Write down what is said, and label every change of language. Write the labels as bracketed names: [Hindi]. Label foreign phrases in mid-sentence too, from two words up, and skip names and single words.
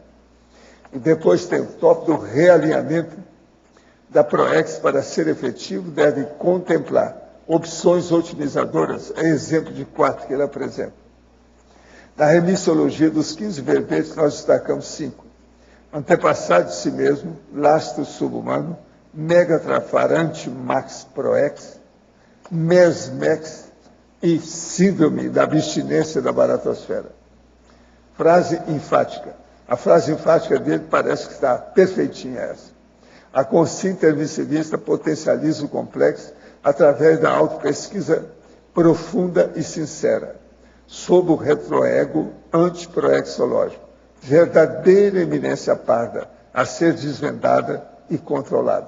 [Portuguese] E depois tem o tópico do realinhamento da proex para ser efetivo, deve contemplar opções otimizadoras, é exemplo de 4 que ele apresenta. Na remissologia dos 15 verbetes, nós destacamos 5. Antepassado de si mesmo, lastro subhumano, megatrafar anti-max proex, mesmex e síndrome da abstinência da baratosfera. Frase enfática. A frase enfática dele parece que está perfeitinha essa. A consciência intermissivista potencializa o complexo através da autopesquisa profunda e sincera, sob o retroego antiproexológico, verdadeira eminência parda, a ser desvendada e controlada.